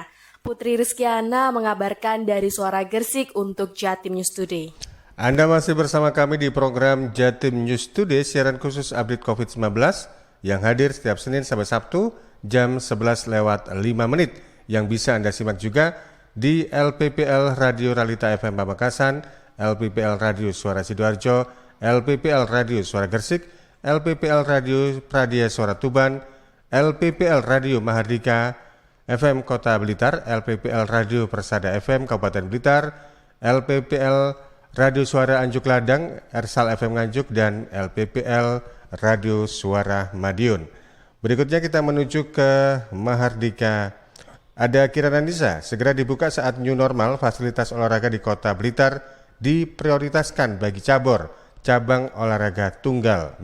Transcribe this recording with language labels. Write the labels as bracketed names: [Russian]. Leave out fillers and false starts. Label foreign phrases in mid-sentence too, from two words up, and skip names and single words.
[Indonesian] Putri Rizkiana mengabarkan dari Suara Gresik untuk Jatim News Today. Anda masih bersama kami di program Jatim News Today, siaran khusus update COVID-19 yang hadir setiap Senin sampai Sabtu jam 11:05 yang bisa Anda simak juga di LPPL Radio Realita FM Pamekasan, LPPL Radio Suara Sidoarjo, LPPL Radio Suara Gresik, LPPL Radio Pradia Suara Tuban, LPPL Radio Mahardika FM Kota Blitar, LPPL Radio Persada FM Kabupaten Blitar, LPPL Radio Suara Anjuk Ladang, Ersal FM Nganjuk, dan LPPL Radio Suara Madiun. Berikutnya kita menuju ke Mahardika. Ada Kirana Nisa, segera dibuka saat [English] new normal, [Indonesian] fasilitas olahraga di Kota Blitar diprioritaskan bagi cabang olahraga tunggal.